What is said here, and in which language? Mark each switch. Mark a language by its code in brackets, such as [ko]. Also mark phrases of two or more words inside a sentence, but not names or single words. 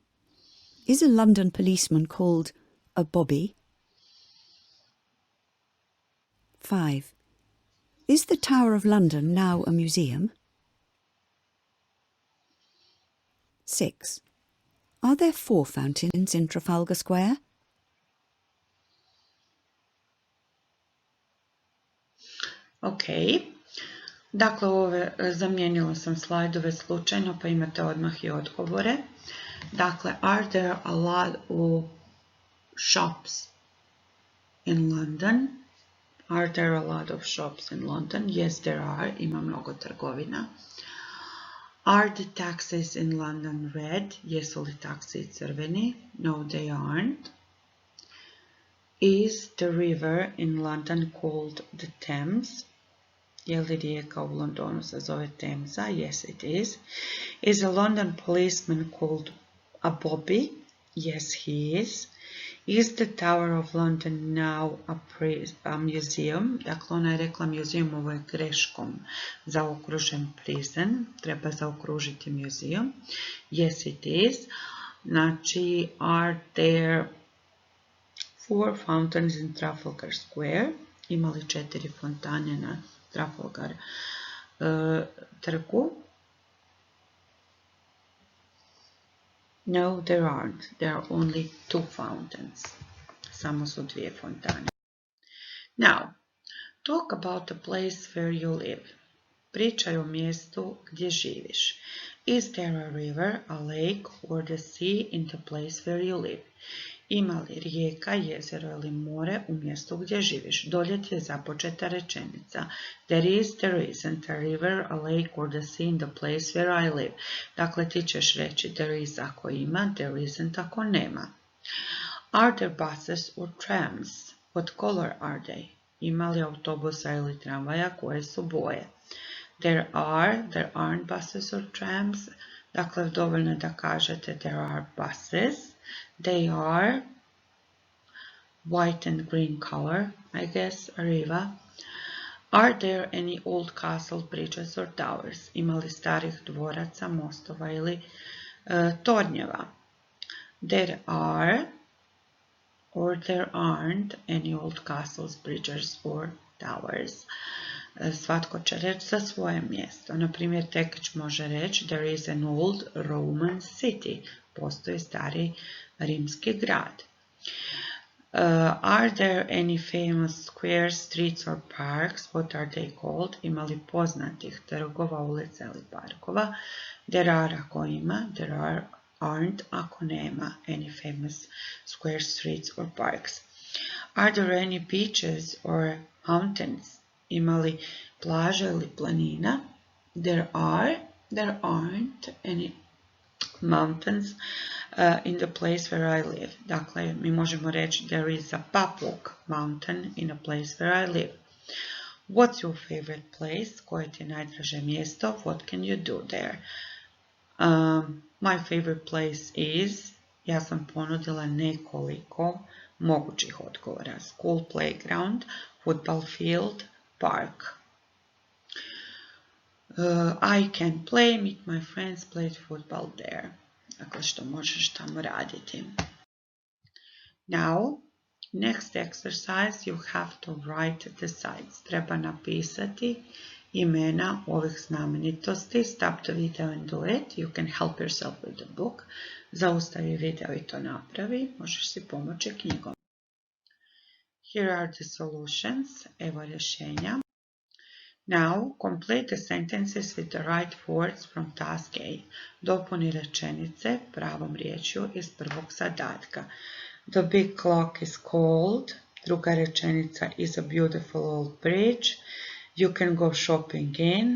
[en] Is a London policeman called a bobby? 5. Is the Tower of London now a museum? 6. Are there 4 fountains in Trafalgar Square? [hr] Ok, dakle zamijenila sam slajdove slučajno pa imate odmah i odgovore. Dakle, [en] are there a lot of shops in London? Are there a lot of shops in London? Yes, there are. [hr] Ima mnogo trgovina. [en] Are the taxis in London red? [hr] Jesu li taksi crveni? [en] No, they aren't. Is the river in London called the Thames? [hr] Je li rijeka u Londonu se zove Temza? [en] Yes, it is. Is a London policeman called a bobby? Yes, he is. Is the Tower of London now a museum? [hr] Dakle, ona je rekla museum, ovo je greškom zaokružen prison. Treba zaokružiti museum. [en] Yes, it is. Znači, are there 4 fountains in Trafalgar Square? [hr] Ima li 4 fontane na Trafalgar trgu? [en] No, there aren't. There are only 2 fountains. [hr] Samo su 2 fontane. [en] Now, talk about the place where you live. [hr] Pričaj o mjestu gdje živiš. [en] Is there a river, a lake or the sea in the place where you live? [hr] Ima li rijeka, jezero ili more u mjestu gdje živiš? Dolje ti je započeta rečenica. [en] There isn't a river, a lake or the sea in the place where I live. [hr] Dakle, ti ćeš reći [en] there is [hr] ako ima, [en] there isn't [hr] ako nema. [en] Are there buses or trams? What color are they? [hr] Ima li autobusa ili tramvaja, koje su boje? [en] There aren't buses or trams. [hr] Dakle, dovoljno je da kažete [en] there are buses. They are white and green color, I guess, Arriva. Are there any old castle bridges or towers? [hr] Ima li starih dvoraca, mostova ili tornjeva? [en] There are or there aren't any old castles, bridges or towers. [hr] Svatko će reći za svoje mjesto. Na primjer, Tekić može reći [en] there is an old Roman city. [hr] Postoji stari rimski grad. [en] Are there any famous squares, streets or parks? What are they called? [hr] Ima li poznatih trgova, ulica ili parkova? [en] There are [hr] ako ima, [en] there aren't [hr] ako nema [en] any famous squares, streets or parks. Are there any beaches or mountains? [hr] Ima li plaža ili planina? [en] There aren't any mountains in the place where I live. [hr] Dakle, mi možemo reći [en] there is a Papuk mountain in a place where I live. What's your favorite place? [hr] Koje ti je najdraže mjesto? [en] What can you do there? My favorite place is, [hr] ja sam ponudila nekoliko mogućih odgovora. [en] School playground, football field, park. I can play, meet my friends, play football there. [hr] Dakle, što možeš tamo raditi. [en] Now, next exercise, you have to write the sites. [hr] Treba napisati imena ovih znamenitosti. [en] Stop the video and do it. You can help yourself with the book. [hr] Zaustavi video i to napravi. Možeš si pomoći knjigom. [en] Here are the solutions. [hr] Evo rješenja. [en] Now, complete the sentences with the right words from task A. [hr] Dopuni rečenice pravom riječju iz prvog zadatka. [en] The big clock is cold. [hr] Druga rečenica [en] is a beautiful old bridge. You can go shopping in.